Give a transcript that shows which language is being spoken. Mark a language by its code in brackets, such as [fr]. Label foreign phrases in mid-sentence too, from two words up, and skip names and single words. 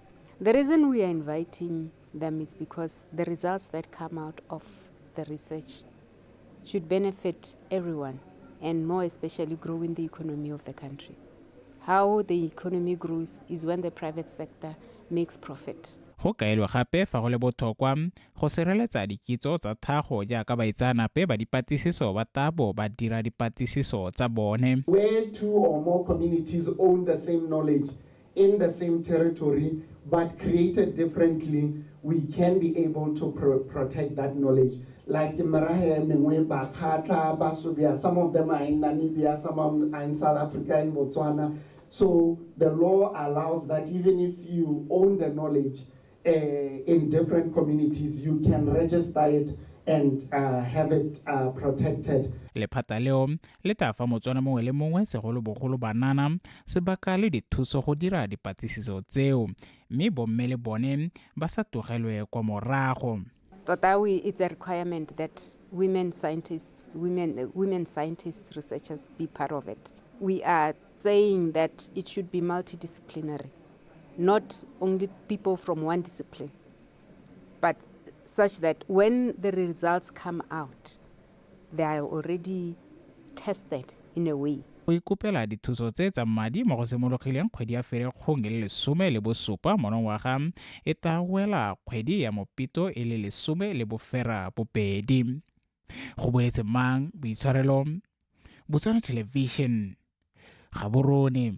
[en] The reason we are inviting them is because the results that come out of the research should benefit everyone, and more especially growing the economy of the country. How the economy grows is when the private sector makes profit. [tn] Go kaelwa gape fa go le botlhokwa go sireletsa dikitso tsa tlhago jaaka baitsanape ba dipatlisiso ba tabo ba dira dipatlisiso tsa bone. [en] Where two or more communities own the same knowledge in the same territory but created differently, we can be able to protect that knowledge. Like Marahe, Mengwe, Bakata, Basubia, some of them are in Namibia, some of them are in South Africa, in Botswana. So the law allows that even if you own the knowledge in different communities, you can register it and have it protected. [tn] Lephata leo le tla fa Motswana mongwe le mongwe segolobogolo banana sebaka le dithuso go dira dipatlisiso tseo, mme bomme le bone ba sa togelwe kwa morago. [en] It's a requirement that women scientists, researchers be part of it. We are saying that it should be multidisciplinary, not only people from one discipline, but such that when the results come out, they are already tested in a way. [tn] O ikopela dithuso tse tsa madi mo go simologileng kgwedi ya Ferikgong e le 17 monongwaga e tla wela kgwedi ya Mopito e le 12. Go boletse mang boitshwarelo Botswana Television Gaborone.